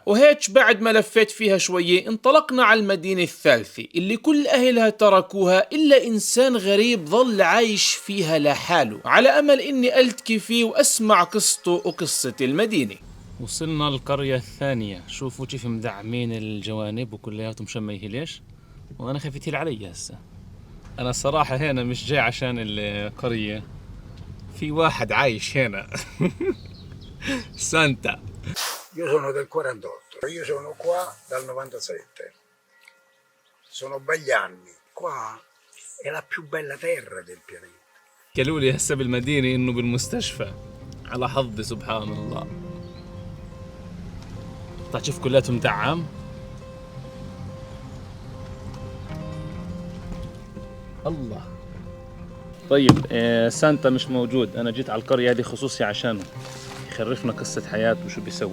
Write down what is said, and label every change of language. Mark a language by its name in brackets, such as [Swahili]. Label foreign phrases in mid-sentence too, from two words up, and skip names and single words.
[Arabic] وهيك بعد ما لفيت فيها شوية انطلقنا على المدينة الثالثة اللي كل أهلها تركوها إلا إنسان غريب ظل عايش فيها لحاله، على أمل إني ألتقي فيه وأسمع قصته وقصة المدينة. وصلنا للقرية الثانية. شوفوا كيف مدعمين الجوانب وكلياتهم مشميه ليش. وانا خايف يطير علي هسه. انا الصراحة هنا مش جاي عشان القرية، في واحد عايش هنا. سانتا. [Italian] Io sono del 48, io sono qua dal 97. Sono begli anni. Qua è la più bella terra del pianeta. [Arabic] قالوا لي هسه بالمدينة انه بالمستشفى. على حظي سبحان الله. طيب شوف كلياتهم مدعم. الله. طيب سانتا مش موجود، انا جيت على القرية هذه خصوصي عشانه يخرفنا قصة حياته وشو بيسوي.